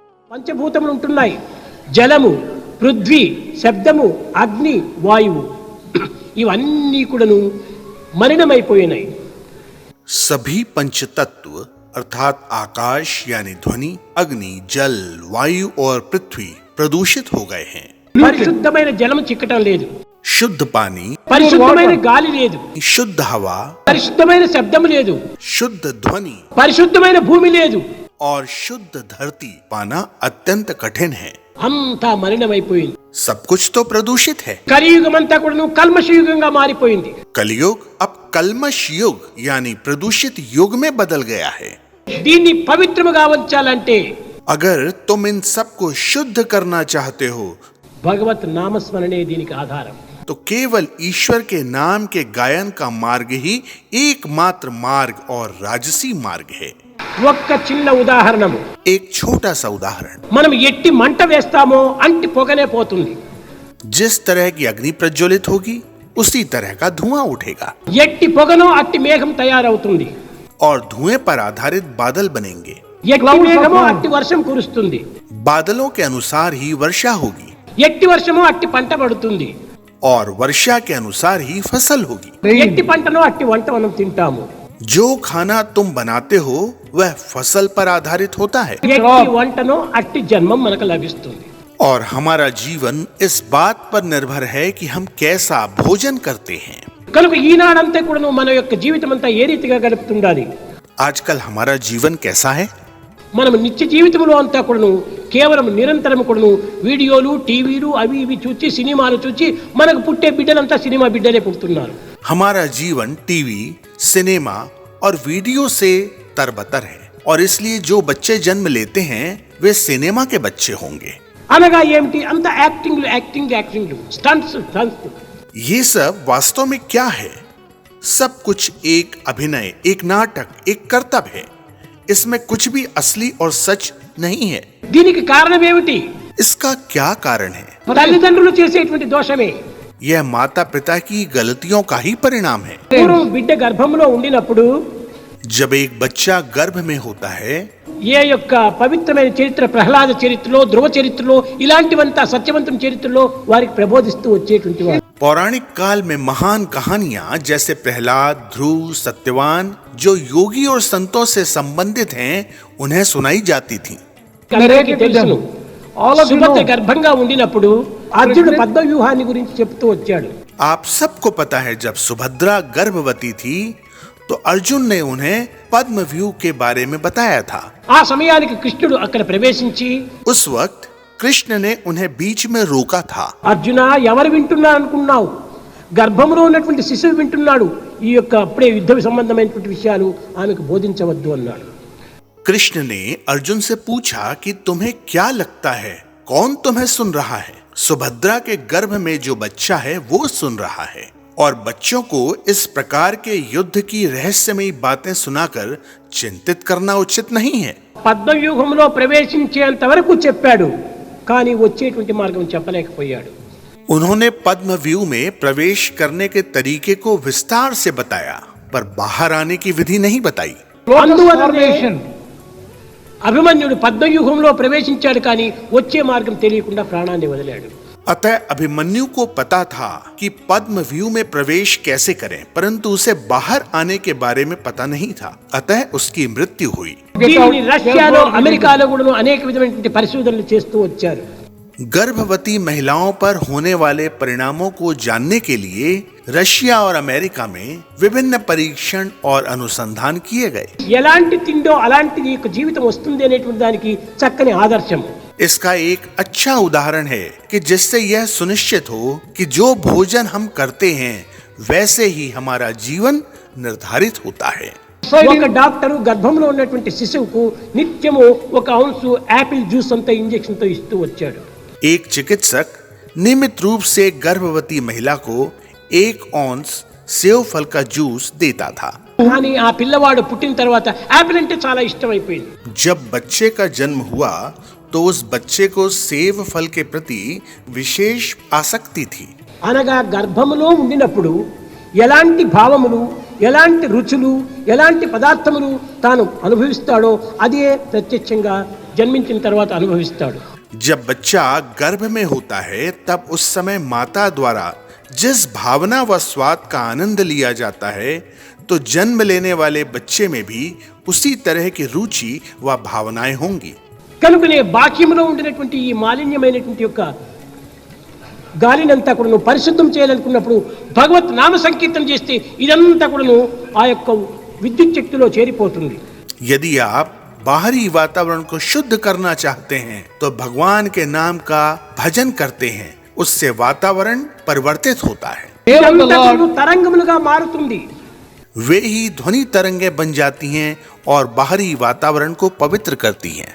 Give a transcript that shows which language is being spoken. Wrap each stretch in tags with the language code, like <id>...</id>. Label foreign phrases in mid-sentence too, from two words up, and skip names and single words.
<te>పంచభూతములు ఉంటున్నాయి. జలము, పృథ్వీ, శబ్దము, అగ్ని, వాయువు ఇవన్నీ కూడాను మలినమైపోయినాయి.</te> <hi>सभी पंच तत्व अर्थात आकाश यानी ध्वनि, अग्नि, जल, वायु और पृथ्वी प्रदूषित हो गए हैं.</hi> <te>పరిశుద్ధమైన జలము చిక్కటం లేదు,</te> <hi>शुद्ध पानी,</hi> <te>పరిశుద్ధమైన గాలి లేదు,</te> <hi>शुद्ध हवा,</hi> <te>పరిశుద్ధమైన శబ్దము లేదు,</te> <hi>शुद्ध ध्वनि</hi> <te>పరిశుద్ధమైన భూమి లేదు.</te> <hi>और शुद्ध धरती पाना अत्यंत कठिन है.</hi> <te>అంతా మలినమైపోయింది.</te> <hi>सब कुछ तो प्रदूषित है.</hi> <te>కలియుగమంతా కూడాను కల్మషయుగంగా మారిపోయింది.</te> <hi>कलयुग अब कल्मश युग यानी प्रदूषित युग में बदल गया है.</hi> <te>దీన్ని పవిత్రముగా ఉంచాలంటే</te> <hi>अगर तुम इन सब को शुद्ध करना चाहते हो</hi> <te>భగవత్ నామస్మరణే దీనికి ఆధారం.</te> <hi>तो केवल ईश्वर के नाम के गायन का मार्ग ही एकमात्र मार्ग और राजसी मार्ग है.</hi> <te>ఒక్క చిన్న ఉదాహరణము,</te> <hi>एक छोटा सा उदाहरण.</hi> <te>మనం ఎట్టి మంట వేస్తామో అంటి పొగనే పోతుంది.</te> <hi>जिस तरह की अग्नि प्रज्वलित होगी उसी तरह का धुआं उठेगा</hi> <te>ఎట్టి పొగనో అట్టి మేఘం తయారవుతుంది.</te> <hi>और धुएं पर आधारित बादल बनेंगे.</hi> <te>ఎట్టి మేఘమో అట్టి వర్షం కురుస్తుంది.</te> <hi>बादलों के अनुसार ही वर्षा होगी</hi> <te>ఎట్టి వర్షమో అట్టి పంట పడుతుంది.</te> <hi>और वर्षा के अनुसार ही फसल होगी.</hi> <te>ఎట్టి పంటనో అట్టి వంట మనం తింటాము.</te> <hi>जो खाना तुम बनाते हो वह फसल पर आधारित होता है</hi> <te>ఎట్టి వంటనో అట్టి జన్మం మనకు లభిస్తుంది.</te> <hi>और हमारा जीवन इस बात पर निर्भर है कि हम कैसा भोजन करते हैं.</hi> <te>కనుక ఈనాడంతా కూడాను మన యొక్క జీవితం అంతా ఏ రీతిగా గడుపుతుండాలి.</te> <hi>आजकल हमारा जीवन कैसा है.</hi> <te>మనం నిత్య జీవితంలో అంతా కూడాను కేవలం నిరంతరం కూడాను వీడియోలు, టీవీలు అవి ఇవి చూచి, సినిమాలు చూచి మనకు పుట్టే బిడ్డలంతా సినిమా బిడ్డలే పుడుతున్నారు.</te> <hi>हमारा जीवन टीवी, सिनेमा और वीडियो से तरबतर है और इसलिए जो बच्चे जन्म लेते हैं वे सिनेमा के बच्चे होंगे.</hi> <te>అనగా ఏమిటి? అంత</te> <en>actings acting actings, stunts stunts.</en> <hi>ये सब वास्तव में क्या है? सब कुछ एक अभिनय, एक नाटक, एक कर्तव्य है. इसमें कुछ भी असली और सच नहीं है.</hi> <te>దీనికి కారణం ఏమిటి?</te> <hi>इसका क्या कारण है?</hi> <te>తల్లిదండ్రులు చేసేటువంటి దోషమే.</te> <hi>यह माता पिता की गलतियों का ही परिणाम है.</hi> <te>పూర్వం బిడ్డ గర్భంలో ఉండినప్పుడు</te> <hi>जब एक बच्चा गर्भ में होता है</hi> <te>ఏ యొక్క పవిత్రమైన చరిత్ర, ప్రహ్లాద చరిత్రలో, ధ్రువ చరిత్రలో, ఇలాంటివంతా సత్యవంతం చరిత్రలో వారికి ప్రబోధిస్తూ వచ్చేటువంటి వారు.</te> <hi>पौराणिक काल में महान कहानियां जैसे प्रहलाद, ध्रुव, सत्यवान जो योगी और संतों से संबंधित हैं उन्हें सुनाई जाती थी.</hi> <te>అందరికీ తెలుసును, సుభద్ర గర్భంగా ఉండినప్పుడు అర్జునుడు పద్మవ్యూహాన్ని గురించి చెప్తూ వచ్చాడు.</te> <hi>आप सबको पता है जब सुभद्रा गर्भवती थी तो अर्जुन ने उन्हें पद्म व्यू के बारे में बताया था.</hi> <te>ఆ సమయానికి కృష్ణుడు అక్కడ ప్రవేశించి,</te> <hi>उस वक्त कृष्ण ने उन्हें बीच में रोका था.</hi> <te>అర్జున, ఎవరు వింటున్నా అనుకున్నావు? గర్భంలో ఉన్నటువంటి శిశువు వింటున్నాడు. ఈ యొక్క అప్పుడే యుద్ధ సంబంధమైనటువంటి విషయాలు ఆమెకు బోధించవద్దు అన్నాడు.</te> <hi>कृष्ण ने अर्जुन से पूछा कि तुम्हें क्या लगता है, कौन तुम्हें सुन रहा है? सुभद्रा के गर्भ में जो बच्चा है वो सुन रहा है और बच्चों को इस प्रकार के युद्ध की रहस्यमयी बातें सुनाकर चिंतित करना उचित नहीं है.</hi> <te>పద్మవ్యూహంలో ప్రవేశించేంత వరకు చెప్పాడు, కానీ వచ్చేటువంటి మార్గం చెప్పలేకపోయాడు.</te> <hi>उन्होंने पद्म व्यू में प्रवेश करने के तरीके को विस्तार से बताया पर बाहर आने की विधि नहीं बताई.</hi> <te>అందువల్లనే అభిమన్యుడు పద్మవ్యూహంలో ప్రవేశించాడు, కానీ వచ్చే మార్గం తెలియకుండా ప్రాణాన్ని వదిలాడు.</te> <hi>अतः अभिमन्यु को पता था कि पद्म व्यू में प्रवेश कैसे करें, परंतु उसे बाहर आने के बारे में पता नहीं था. अतः उसकी मृत्यु हुई.</hi> <te>దీనిని రష్యాలో, అమెరికాలో కూడా అనేక విధమైనటువంటి పరిశోధనలు చేస్తూ వచ్చారు.</te> <hi>गर्भवती महिलाओं पर होने वाले परिणामों को जानने के लिए रशिया और अमेरिका में विभिन्न परीक्षण और अनुसंधान किए गए.</hi> <te>ఎలాంటి తిండో అలాంటి నీకు జీవితం వస్తుంది అనేటువంటి దానికి చక్కని ఆదర్శం.</te> <hi>इसका एक अच्छा उदाहरण है कि जिससे यह सुनिश्चित हो कि जो भोजन हम करते हैं वैसे ही हमारा जीवन निर्धारित होता है.</hi> <te>ఒక డాక్టరు గర్భంలో ఉన్నటువంటి శిశువుకు నిత్యము 1 ఔన్స్</te> <en>apple juice</en> <te>అంత ఇంజెక్షన్ తో ఇస్తూ వచ్చాడు.</te> <hi>एक चिकित्सक नियमित रूप से गर्भवती महिला को 1 औंस सेव फल का जूस देता था.</hi> <te>కానీ ఆ పిల్లవాడు పుట్టిన తర్వాత యాపిల్ అంటే చాలా ఇష్టమైపోయింది.</te> <hi>जब बच्चे का जन्म हुआ तो उस बच्चे को सेव फल के प्रति विशेष आसक्ति थी.</hi> <te>అనగా గర్భములో ఉండినప్పుడు ఎలాంటి భావములు, ఎలాంటి రుచులు, ఎలాంటి పదార్థములు తాను అనుభవిస్తాడో అదే ప్రత్యక్షంగా జన్మించిన తర్వాత అనుభవిస్తాడు.</te> <hi>जब बच्चा गर्भ में होता है तब उस समय माता द्वारा जिस भावना व स्वाद का आनंद लिया जाता है, तो जन्म लेने वाले बच्चे में भी उसी तरह की रुचि व भावनाएं होंगी.</hi> <te>కనుకనే బాక్యంలో ఉండినటువంటి ఈ మాలిన్యమైనటువంటి యొక్క గాలినంతా కూడాను పరిశుద్ధం చేయాలనుకున్నప్పుడు భగవత్ నామ సంకీర్తన చేస్తే ఇదంతా కూడాను ఆ యొక్క విద్యుత్ శక్తిలో చేరిపోతుంది.</te> <hi>यदि आप बाहरी वातावरण को शुद्ध करना चाहते हैं तो भगवान के नाम का भजन करते हैं, उससे वातावरण परिवर्तित होता है.</hi> <te>ఇదంతా కూడాను తరంగములుగా మారుతుంది.</te> <hi>वे ही ध्वनि तरंगें बन जाती हैं और बाहरी वातावरण को पवित्र करती हैं.</hi>